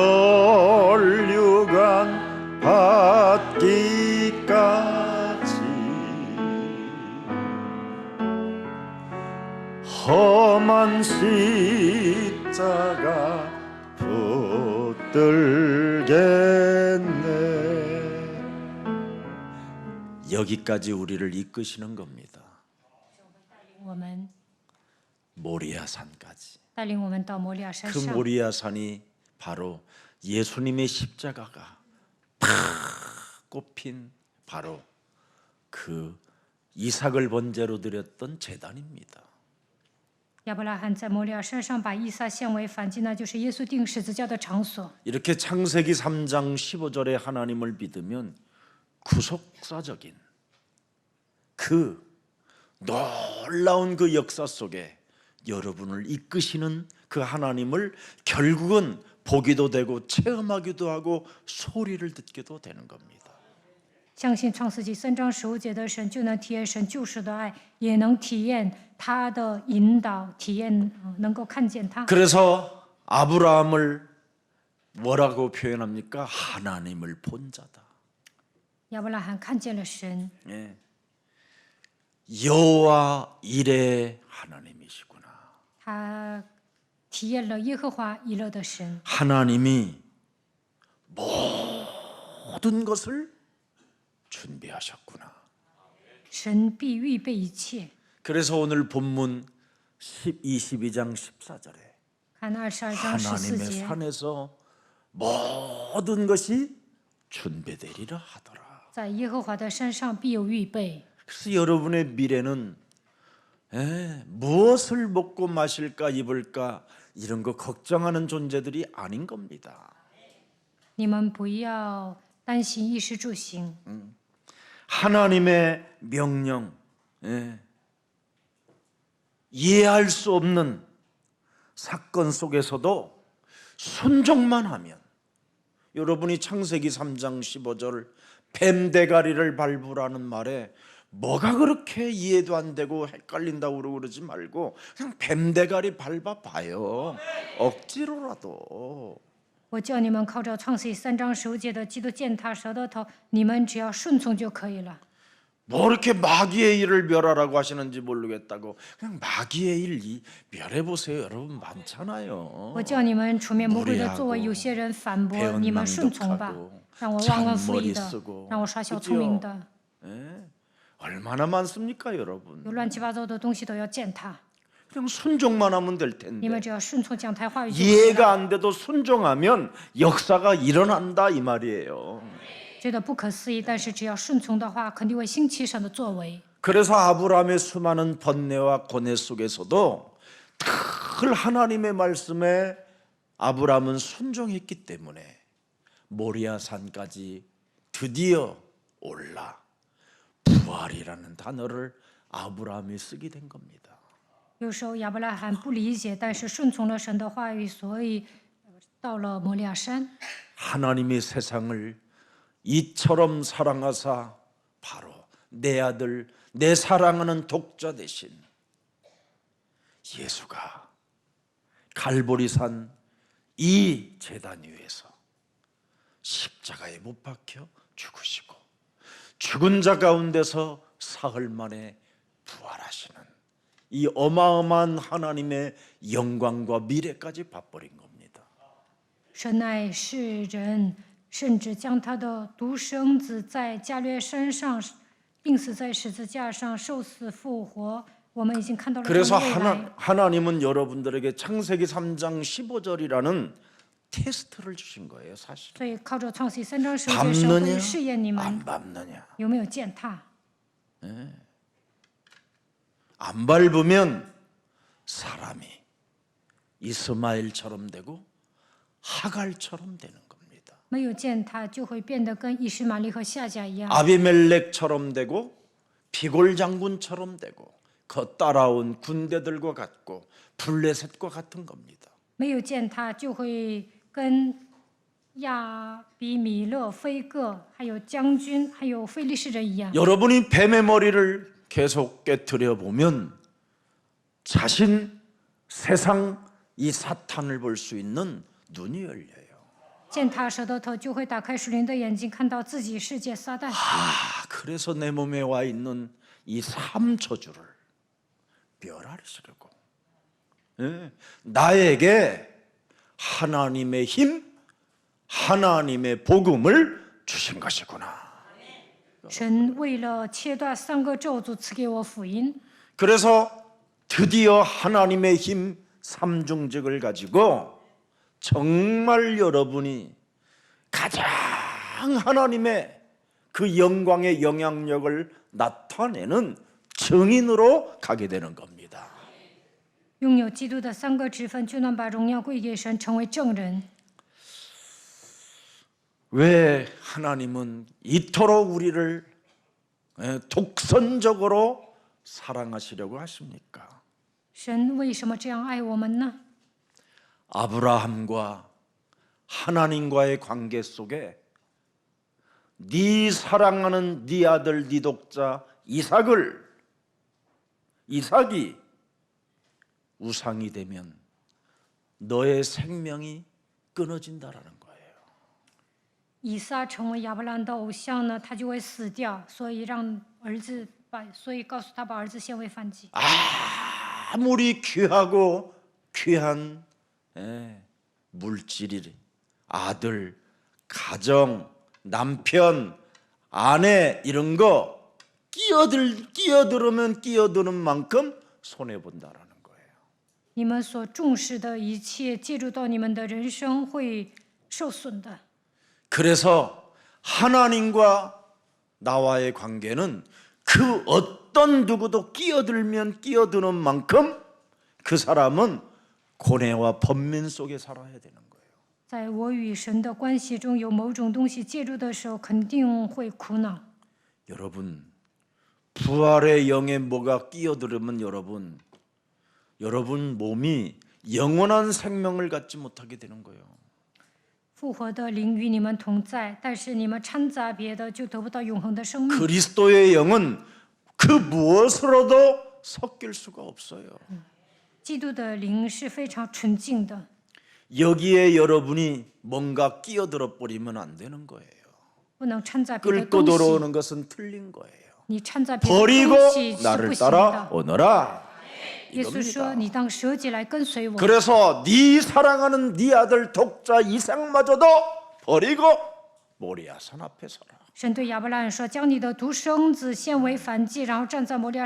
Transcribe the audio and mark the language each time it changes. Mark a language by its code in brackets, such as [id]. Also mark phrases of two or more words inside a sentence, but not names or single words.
[ko] 멸류관 받기까지 험한 십자가 붙들겠네 여기까지 우리를 이끄시는 겁니다. [zh] 我们 [ko] 모리아 산까지. [zh] 带领我们到摩利亚山 [ko] 그 [zh] 上。 [ko] 모리아 산이 바로 예수님의 십자가가 탁 꼽힌 바로 그 이삭을 번제로 드렸던 제단입니다. [zh] 亚伯拉罕在摩利亚山上把以撒献为燔祭，那就是耶稣钉十字架的场所。 [ko] 이렇게 창세기 3장 15절에 하나님을 믿으면 구속사적인 그 놀라운 그 역사 속에 여러분을 이끄시는 그 하나님을 결국은 보기도 되고 체험하기도 하고 소리를 듣기도 되는 겁니다. [zh] 相信创世纪3章15节的神，就能体验神救赎的爱，也能体验他的引导，体验能够看见他。 [ko] 그래서 아브라함을 뭐라고 표현합니까? 하나님을 본 자다. [zh] 亚伯拉罕看见了神， [ko] 예. 여호와 이레 하나님이시구나. [zh] 他体验了耶和华以勒的神。 [ko] 하나님이 모든 것을 준비하셨구나. [zh] 神必预备一切。 [ko] 그래서 오늘 본문 22장 14절에 [zh] 看22章14 [ko] 하나님의 [zh] 节， [ko] 산에서 모든 것이 준비되리라 하더라. [zh] 在耶和华的山上必有预备。 [ko] 그래서 여러분의 미래는 무엇을 먹고 마실까 입을까 이런 거 걱정하는 존재들이 아닌 겁니다. [zh] 你们不要担心衣食住行， [ko] 하나님의 명령, 이해할 수 없는 사건 속에서도 순종만 하면, 여러분이 창세기 3장 15절 뱀 대가리를 밟으라는 말에 뭐가 그렇게 이해도 안 되고 헷갈린다고 그러지 말고 그냥 뱀 대가리 밟아봐요. 억지로라도. [zh] 我叫你们靠着创世记3章15节的基督践踏蛇的头，你们只要顺从就可以了。 [ko] 뭐 이렇게 마귀의 일을 멸하라고 하시는지 모르겠다고 그냥 마귀의 일 멸해보세요. 여러분 많잖아요. [zh] 我叫你们除灭魔鬼的作为，有些人反驳，你们顺从吧。让我忘恩负义的，让我耍小聪明的， [ko] 얼마나 많습니까 여러분. [zh] 有乱七八糟的东西都要践踏。 [ko] 그냥 순종만 하면 될 [zh] 你们 [ko] 텐데 [zh] 只要顺从讲台话语就可以 [ko] 이해가 [zh] 了。 [ko] 안 돼도 순종하면 역사가 일어난다 이 말이에요. [zh] 觉得不可思议，但是只要顺从的话，肯定会兴起神的作为。 [ko] 그래서 아브라함의 수많은 번뇌와 고뇌 속에서도 늘 하나님의 말씀에 아브라함은 순종했기 때문에 모리아 산까지 드디어 올라 부활이라는 단어를 아브라함이 쓰게 된 겁니다. [zh] 有时候亚伯拉罕不理解，但是顺从了神的话语，所以到了摩利亚山。 [ko] 하나님이 세상을 이처럼 사랑하사 바로 내 아들, 내 사랑하는 독자 대신 예수가 갈보리산 이 제단 위에서 십자가에 못 박혀 죽으시고 죽은 자 가운데서 사흘 만에 부활하시는 이 어마어마한 하나님의 영광과 미래까지 봐버린 겁니다. [zh] 神爱世人，甚至将他的独生子在加略山上钉死在十字架上，受死复活。我们已经看到了这 [ko] 그래서 [zh] 个未来。 [ko] 하나님은 여러분들에게 창세기 3장 15절이라는 테스트를 주신 거예요, 사실. [zh] 所以靠着创世记3章15节，神会试验你 [ko] 안 [zh] 们 [ko] 밟느냐? [zh] 有没有践踏。 [ko] 안 밟으면 사람이 이스마엘처럼 되고 하갈처럼 되는 겁니다. [zh] 没有践踏，就会变得跟以实玛利和夏甲一样， [ko] 아비멜렉처럼 되고 비골 장군처럼 되고 그 따라온 군대들과 같고 블레셋과 같은 겁니다. [zh] 没有践踏就会跟亚比米勒、非各，还有将军，还有非利士人一样。 [ko] 여러분이 뱀의 머리를 계속 깨트려 보면 자신 세상 이 사탄을 볼 수 있는 눈이 열려요. [zh] 践踏蛇的头，就会打开属灵的眼睛，看到自己世界撒旦。 [ko] 그래서 내 몸에 와 있는 이 삼초주를 멸하시려고 나에게 하나님의 힘, 하나님의 복음을 주신 것이구나. [zh] 神为了切断3个咒诅，赐给我福音。 [ko] 그래서 드디어 하나님의 힘 삼중직을 가지고 정말 여러분이 가장 하나님의 그 영광의 영향력을 나타내는 증인으로 가게 되는 겁니다. [zh] 拥有基督的3个职分，就能把荣耀归给神，成为证人。 [ko] 왜 하나님은 이토록 우리를 독선적으로 사랑하시려고 하십니까? [zh] 神为什么这样爱我们呢？ [ko] 아브라함과 하나님과의 관계 속에 네 사랑하는 네 아들 네 독자 이삭이 우상이 되면 너의 생명이 끊어진다라는 거예요. [zh] 以撒成为亚伯兰的偶像呢，他就会死掉，所以告诉他把儿子献为燔祭。 [ko] 아무리 귀하고 귀한 물질이 아들, 가정, 남편, 아내 이런 거 끼어들으면 끼어드는 만큼 손해 본다라는 거예요. [zh] 你们所重视的一切介入到你们的人生会受损的。 [ko] 그래서 하나님과 나와의 관계는 그 어떤 누구도 끼어들면 끼어드는 만큼 그 사람은 고뇌와 번민 속에 살아야 되는 거예요. [zh] 在我与神的关系中有某种东西介入的时候，肯定会苦恼。 [ko] 여러분, 부활의 영에 뭐가 끼어들으면 여러분 몸이 영원한 생명을 갖지 못하게 되는 거예요. [zh] 复活的灵与你们同在，但是你们掺杂别的，就得不到永恒的生命。 [ko] 그리스도의 영은 그 무엇으로도 섞일 수가 없어요. [zh] 基督的灵是非常纯净的， [ko] 여기에 여러분이 뭔가 끼어들어 버리면 안 되는 거예요. [zh] 不能掺杂别的 [ko] 끌고 [zh] 东西。 [ko] 들어오는 것은 틀린 거예요. [zh] 你掺杂别的 [ko] 버리고 [zh] 东西是不 [ko] 나를 [zh] 行的。 [ko] 따라오너라. [zh] 耶稣说：“你当舍己来跟随我。” [ko] 그래서 네 사랑하는 네 아들 독자 이삭마저도 버리고 모리아산 앞에 서라. [zh] 神对亚伯拉罕说：“将你的独生子献为燔祭，然后站在摩利亚